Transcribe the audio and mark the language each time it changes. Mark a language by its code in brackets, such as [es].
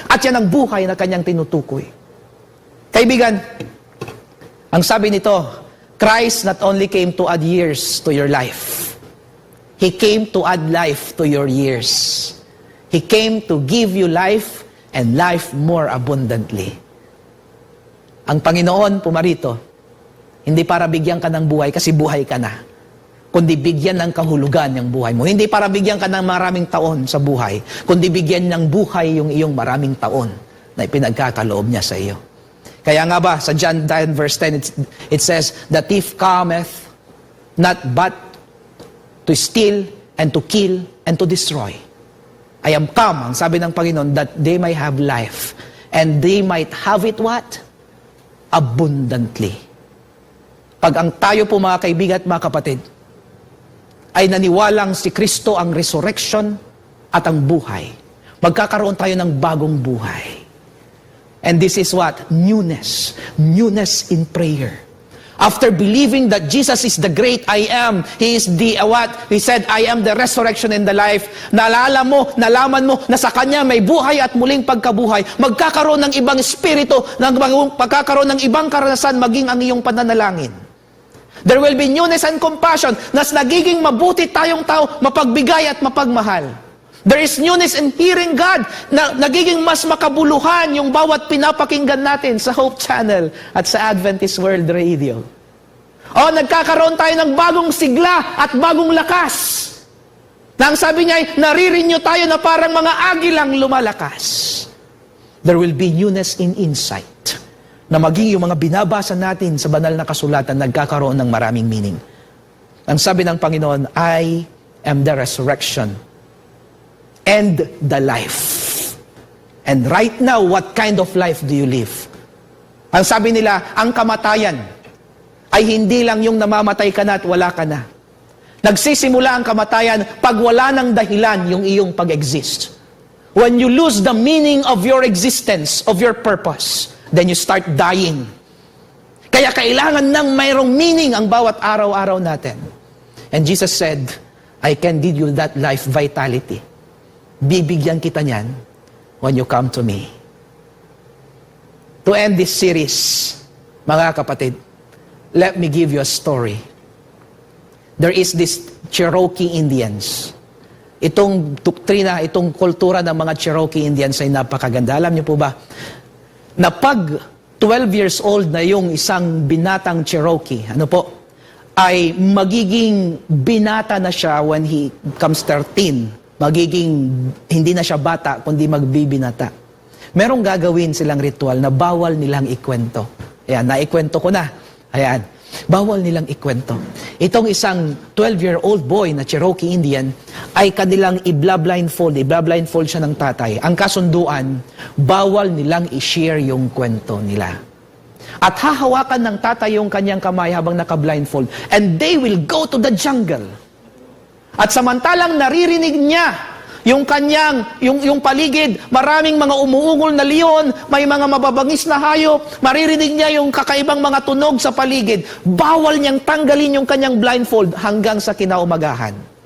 [tl] At yan ang buhay na Kanyang tinutukoy. Kaibigan, ang sabi nito, [en] Christ not only came to add years to your life, He came to add life to your years. He came to give you life and life more abundantly. [tl] Ang Panginoon pumarito, hindi para bigyan ka ng buhay kasi buhay ka na, kundi bigyan ng kahulugan yung buhay mo. Hindi para bigyan ka ng maraming taon sa buhay, kundi bigyan ng buhay yung iyong maraming taon na ipinagkakaloob niya sa iyo. Kaya nga ba, [en] sa John 10 verse 10, it says, the thief cometh not but to steal and to kill and to destroy. I am come, [tl] ang sabi ng Panginoon, [en] that they might have life. And they might have it what? Abundantly. [tl] Pag ang tayo po mga kaibigan at mga kapatid, ay naniwalang si Kristo ang resurrection at ang buhay, magkakaroon tayo ng bagong buhay. [en] And this is what? Newness. Newness in prayer. After believing that Jesus is the great I am, He is the what? He said, I am the resurrection and the life. [tl] Nalaman mo na sa Kanya may buhay at muling pagkabuhay. Magkakaroon ng ibang espiritu, magkakaroon ng ibang karanasan maging ang iyong pananalangin. [en] There will be newness and compassion, [tl] nas nagiging mabuti tayong tao, mapagbigay at mapagmahal. [en] There is newness in hearing God, [tl] na nagiging mas makabuluhan yung bawat pinapakinggan natin sa Hope Channel at sa Adventist World Radio. Nagkakaroon tayo ng bagong sigla at bagong lakas. Na ang sabi niya ay, naririnyo tayo na parang mga agilang lumalakas. [en] There will be newness in insight, [tl] na maging yung mga binabasa natin sa banal na kasulatan, nagkakaroon ng maraming meaning. Ang sabi ng Panginoon, [en] I am the resurrection and the life. And right now, what kind of life do you live? [tl] Ang sabi nila, ang kamatayan ay hindi lang yung namamatay ka na at wala ka na. Nagsisimula ang kamatayan pag wala ng dahilan yung iyong pag-exist. [en] When you lose the meaning of your existence, of your purpose, then you start dying. [tl] Kaya kailangan ng mayroong meaning ang bawat araw-araw natin. [en] And Jesus said, I can give you that life vitality. [tl] Bibigyan kita niyan [en] when you come to me. To end this series, [tl] mga kapatid, [en] let me give you a story. There is this Cherokee Indians. [tl] Itong doktrina, itong kultura ng mga Cherokee Indians ay napakaganda. Alam niyo po ba, na pag 12 years old na yung isang binatang Cherokee, ay magiging binata na siya [en] when he comes 13. [tl] Magiging, hindi na siya bata, kundi magbibinata. Merong gagawin silang ritual na bawal nilang ikwento. Ayan, naikwento ko na. Ayan, bawal nilang ikwento. Itong isang 12-year-old boy na Cherokee Indian ay kanilang i-blindfold siya ng tatay. Ang kasunduan, bawal nilang i-share yung kwento nila. At hahawakan ng tatay yung kanyang kamay habang naka-blindfold. [en] And they will go to the jungle. [tl] At samantalang naririnig niya yung kanyang, yung paligid, maraming mga umuungol na leon, may mga mababangis na hayop, maririnig niya yung kakaibang mga tunog sa paligid. Bawal niyang tanggalin yung kanyang blindfold hanggang sa kinaumagahan.